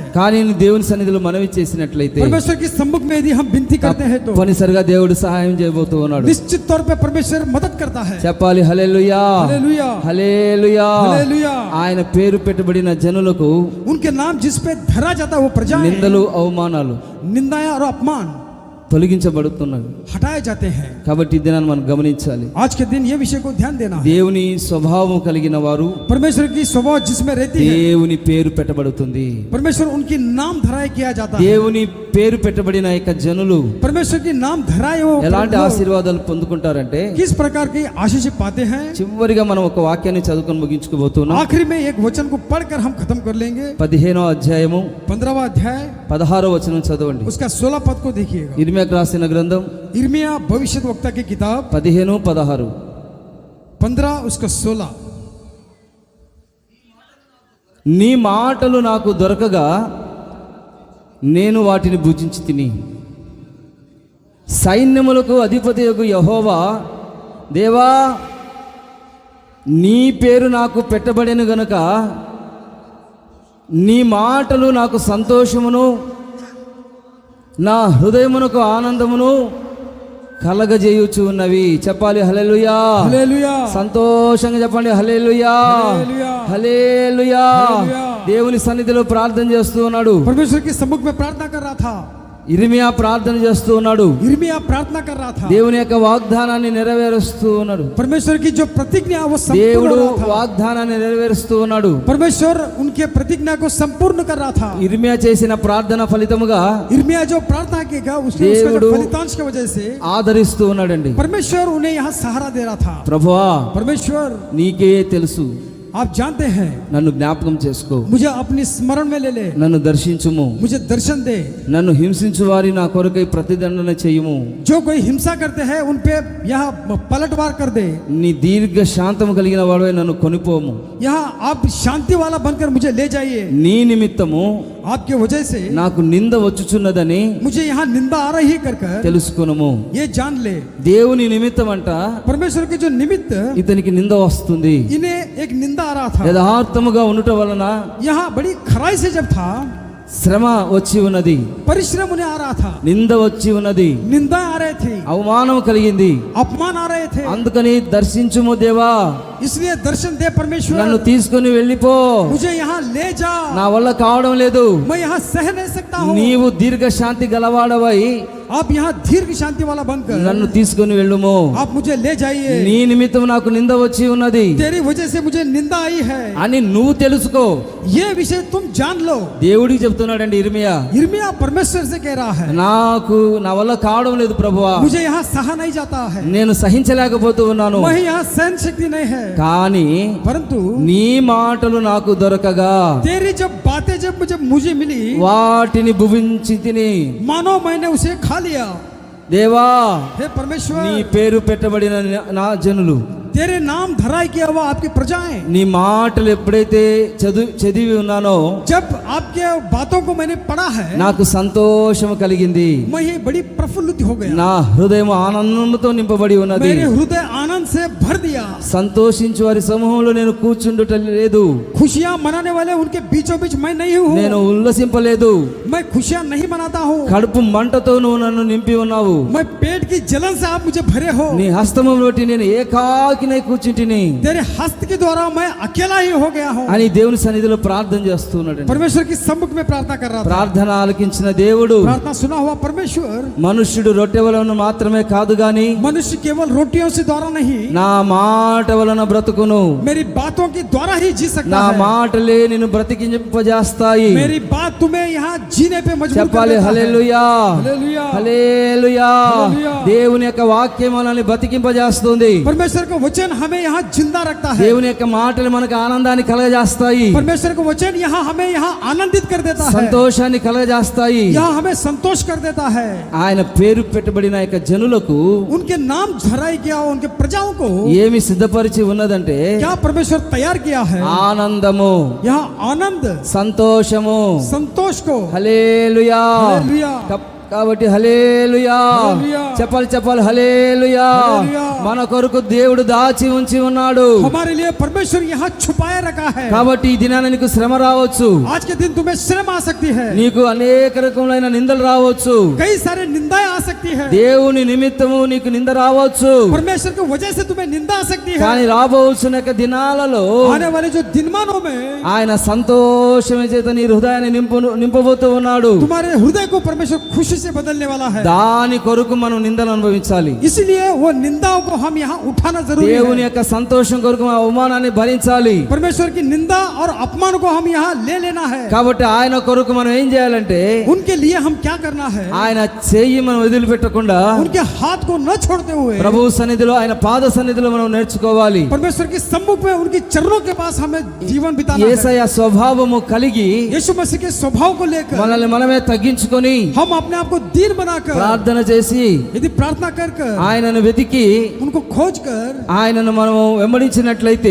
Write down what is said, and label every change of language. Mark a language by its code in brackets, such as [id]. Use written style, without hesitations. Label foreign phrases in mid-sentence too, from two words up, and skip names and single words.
[te] కానీ నువ్వు దేవుని సన్నిధిలో మనవి చేసినట్లయితే [hi] परमेश्वर की सम्मुख में यदि हम विनती करते हैं तो [te] తప్పనిసరిగా దేవుడు సహాయం చేయబోతూ ఉన్నాడు. [hi] निश्चित तौर पे परमेश्वर मदद करता है. [te] చెప్పాలి హల్లెలూయా, [hi] हालेलुया, [te] హల్లెలూయా. [hi] हालेलुया. [te] ఆయన పేరు పెట్టబడిన జనులకు [hi] उनके नाम जिस पे धरा जाता है वो प्रजाएं, [te] నిందలు అవమానాలు [hi] निंदाएं और अपमान [te] తొలగించబడుతున్నవి. [hi] हटाए जाते हैं. [te] కాబట్టి ఈ దినాన్ని మనం గమనించాలి. [hi] आज के दिन ये विषय को ध्यान देना है. [te] దేవుని స్వభావం కలిగిన వారు [hi] परमेश्वर की स्वभाव जिसमें रहती है, [te] దేవుని పేరు పెట్టబడుతుంది. [hi] परमेश्वर उनकी नाम धराए किया जाता है. [te] దేవుని పేరు పెట్టబడిన యొక్క జనులు [hi] परमेश्वर की नाम धराए वो [te] ఎలాంటి [hi] लोग [te] ఆశీర్వాదాలు పొందుకుంటారంటే, [hi] किस प्रकार की आशीष पाते हैं. [te] చివరిగా మనం ఒక వాక్యాన్ని చదువుకొని ముగించుకోబోతున్నాం. [hi] आखिरी में एक वचन को पढ़कर हम खत्म कर लेंगे. [te] 15వ అధ్యాయము [hi] 15वां अध्याय [te] 16వ వచనం చదవండి. [hi] उसका 16 पद को देखिएगा. [te] ఇర్మియాకు రాసిన గ్రంథం [hi] इर्मिया भविष्यद्वक्ता की किताब [te] 15:16. [hi] 15 उसका 16. [te] నీ మాటలు నాకు దొరకగా నేను వాటిని భుజించి తిని, సైన్యములకు అధిపతియగు యెహోవా దేవా, నీ పేరు నాకు పెట్టబడెను గనుక నీ మాటలు నాకు సంతోషమును, నా హృదయమునకు ఆనందమును కలగజేయుచు ఉన్నవి. చెప్పాలి హల్లెలూయా, [hi] हालेलुया, [te] సంతోషంగా చెప్పండి హల్లెలూయా, హల్లెలూయా, హల్లెలూయా. హల్లెలూయా. దేవుని సన్నిధిలో ప్రార్థన చేస్తూ ఉన్నాడు. [hi] परमेश्वर के सम्मुख में प्रार्थना कर रहा था. [te] ఇర్మియా ప్రార్థన చేస్తూ ఉన్నాడు. [hi] इर्मिया प्रार्थना कर रहा था. [te] దేవుని యొక్క వాగ్దానాన్ని నెరవేరుస్తూ ఉన్నాడు. [hi] परमेश्वर की जो प्रतिज्ञा वो संपूर्ण [te] దేవుడు [hi] हो रहा था. [te] వాగ్దానాన్ని నెరవేరుస్తూ ఉన్నాడు. [hi] परमेश्वर उनके प्रतिज्ञा को संपूर्ण कर रहा था. [te] ఇర్మియా చేసిన ప్రార్థన ఫలితముగా [hi] इर्मिया जो प्रार्थना किया उसके उसका [te] దేవుడు [hi] जो फलितांश की वजह से [te] ఆదరిస్తూ ఉన్నాడండి. [hi] परमेश्वर उन्हें यहाँ सहारा दे रहा था. [te] ప్రభువా, [hi] परमेश्वर [te] నీకే తెలుసు, [hi] आप जानते हैं, [te] నన్ను జ్ఞాపకం చేసుకో, [hi] मुझे अपनी स्मरण में ले ले, [te] నన్ను దర్శించుము, [hi] मुझे दर्शन दे. [te] నన్ను హింసించు వారి నా కొరకై ప్రతిదండన చేయుము, [hi] जो कोई हिंसा करते हैं उन पे यहाँ पलटवार कर दे. [te] నీ దీర్ఘ శాంతము కలిగిన వాడవై నన్ను కొనిపోము, [hi] यहाँ आप शांति वाला बनकर मुझे ले जाइए. [te] నీ నిమిత్తము [hi] आपके वजह से [te] నాకు నింద వచ్చుచున్నదని [hi] मुझे यहाँ निंदा आ रही कर [te] తెలుసుకొనుము. [hi] ये जान ले. [te] దేవుని నిమిత్తం అంట [hi] परमेश्वर के जो निमित्त [te] ఇతనికి నింద వస్తుంది. [hi] इन्हें एक निंदा आ रहा था. [te] యథార్థముగా ఉండటం వలన [hi] यहाँ बड़ी खराई से जब था, [te] శ్రమ వచ్చి ఉన్నది, [hi] परिश्रम उन्हें आ रहा था, [te] నింద వచ్చి ఉన్నది, [hi] निंदा आ रहे थे, [te] అవమానం కలిగింది. [hi] अपमान आ रहे थे. [te] అందుకని దర్శించుము దేవా, [hi] इसलिए दर्शन दे परमेश्वर, [te] నన్ను తీసుకొని వెళ్ళిపో, [hi] मुझे यहाँ ले जा. [te] నా వల్ల కావడం లేదు. [hi] मैं यहाँ सह नहीं सकता हूँ. [te] నీవు దీర్ఘ శాంతి గలవాడవై [hi] आप यहाँ दीर्घ शांति वाला बनकर [te] నన్ను తీసుకొని వెళ్ళుము. [hi] आप मुझे ले जाइए. [te] నీ నిమిత్తం నాకు నింద వచ్చి ఉన్నది [hi] तेरी वजह से मुझे निंदा आई है, [te] అని నువ్వు తెలుసుకో. [hi] ये विषय तुम जान लो. [te] దేవుడికి చెప్తున్నాడండి ఇర్మియా, [hi] इर्मिया परमेश्वर से कह रहा है, [te] నాకు నా వల్ల కావడం లేదు ప్రభువా, [hi] मुझे यहाँ सहा नहीं जाता है, [te] నేను సహించలేకపోతూ ఉన్నాను. [hi] वही यहाँ सहन शक्ति नहीं है. [te] కానీ [hi] परंतु [te] నీ మాటలు నాకు దొరకగా [hi] तेरी जब बातें जब मुझे मिली, [te] వాటిని భువించి తిని, [hi] मानो मैंने उसे खा लिया. [te] దేవా, [hi] हे परमेश्वर, [te] నీ పేరు పెట్టబడిన నా జనులు, [hi] तेरे नाम धराई किया हुआ आपकी प्रजाएं, [te] నీ మాటలు ఎప్పుడైతే చదివి ఉన్నానో [hi] जब आपके बातों को मैंने पढ़ा है, [te] నాకు సంతోషం కలిగింది. [hi] मैं ये बड़ी प्रफुल्लित हो गया. [te] నా హృదయం ఆనందంతో నింపబడి ఉన్నది. [hi] मेरे हृदय आनंद से भर दिया. [te] సంతోషించు వారి సమూహంలో నేను కూర్చుండుట లేదు, [hi] खुशियां मनाने वाले उनके बीचों बीच मैं नहीं हूँ. [te] నేను ఉల్లసింపలేదు. [hi] मैं खुशियां नहीं मनाता हूँ. [te] కడుపు మంటతో నువ్వు నన్ను నింపి ఉన్నావు. [hi] मैं पेट की जलन से आप मुझे भरे हो. [te] నీ హస్తము బట్టి నేను ఏకాకి ఏకాకినై కూర్చుంటిని [hi] तेरे हस्त के द्वारा मैं अकेला ही हो गया हूँ। [te] అని దేవుని సన్నిధిలో ప్రార్థన చేస్తున్నాడు. [hi] परमेश्वर की सम्मुख में प्रार्थना कर रहा था। [te] ప్రార్థన ఆలకించిన దేవుడు [hi] प्रार्थना सुना हुआ परमेश्वर [te] మనుష్యుడు రొట్టె వలన మాత్రమే కాదు గాని [hi] मनुष्य केवल रोटियों से द्वारा नहीं, [te] నా మాట వలన బ్రతుకును, [hi] मेरी बातों के द्वारा ही जी सकता [te] నా [hi] है। [te] మాటలే నిన్ను బ్రతికింపజేస్తాయి. [hi] मेरी बात तुम्हें यहाँ जीने पे मजबूर कर [te] చెప్పాలి [hi] देता है। [te] హల్లెలూయా, [hi] हालेलुया। [te] హల్లెలూయా. హల్లెలూయా. దేవుని యొక్క వాక్యం మనల్ని బ్రతికింపజేస్తుంది. परमेश्वर का वचन हमें यहाँ जिंदा रखता है। దేవుని యొక్క మాటలు మనకు ఆనందాన్ని కలగజేస్తాయి, परमेश्वर का वचन यहाँ हमें यहाँ आनंदित कर देता है, సంతోషాన్ని కలగజేస్తాయి. यहाँ हमें संतोष कर देता है। ఆయన పేరు పెట్టబడిన యొక్క జనులకు उनके नाम झराई गया, उनके प्रजाओं को ఏమి సిద్ధపరిచి ఉన్నదంటే क्या परमेश्वर तैयार किया है? ఆనందము, यहाँ आनंद, సంతోషము. संतोष को। హల్లెలూయా. హల్లెలూయా. కాబట్టి హల్లెలూయా హల్లెలూయా. చెప్పాలి హల్లెలూయా. హల్లెలూయా. మన కొరకు దేవుడు దాచి ఉంచి ఉన్నాడు. [hi] हमारे लिए परमेश्वर यहाँ छुपाए रखा है। [te] కాబట్టి ఈ దినాన నీకు శ్రమ రావచ్చు, [hi] आज के दिन तुम्हें श्रम आ सकती है, [te] నీకు అనేక రకములైన నిందలు రావచ్చు, [hi] कई सारे निंदाएं आ सकती है, [te] దేవుని నిమిత్తము నీకు నింద రావచ్చు. [hi] परमेश्वर की वजह से तुम्हें निंदा आ सकती है। [te] కానీ రాబోతున్న యొక్క దినాలలో [hi] आने वाले जो दिनमानों में [te] ఆయన సంతోషమే చేత నీ హృదయాన్ని నింపబోతూ ఉన్నాడు. [hi] तुम्हारे हृदय को परमेश्वर खुशी से बदलने वाला है। [te] దాని కొరకు మనం నిందలు అనుభవించాలి. [hi] इसलिए वो निंदाओं को हम यहाँ उठाना जरूरी [te] దేవుని [hi] है। [te] యొక్క సంతోషం కొరకు మనం అవమానాన్ని భరించాలి. [hi] परमेश्वर की निंदा और अपमान को हम यहाँ ले लेना है। [te] కాబట్టి ఆయన కొరకు మనం ఏం చేయాలంటే [hi] उनके लिए हम क्या करना है? [te] ఆయన చెయ్యి మనం వదిలిపెట్టకుండా [hi] उनके हाथ को न छोड़ते हुए [te] ప్రభు సన్నిధిలో ఆయన పాద సన్నిధిలో మనం నేర్చుకోవాలి. [hi] परमेश्वर के सम्मुख में उनकी चरणों के पास हमें जीवन बिताना है। [te] యేసయ్య స్వభావము కలిగి [hi] यीशु मसीह के स्वभाव को लेकर [te] మనల్ని మనమే తగ్గించుకొని [hi] हम अपने आप को दीन बनाकर [te] ప్రార్థన చేసి [hi] यदि प्रार्थना कर कर [te] ఆయనను వెతికి [hi] उनको खोज कर [te] ఆయనను మనం వెంబడించినట్లయితే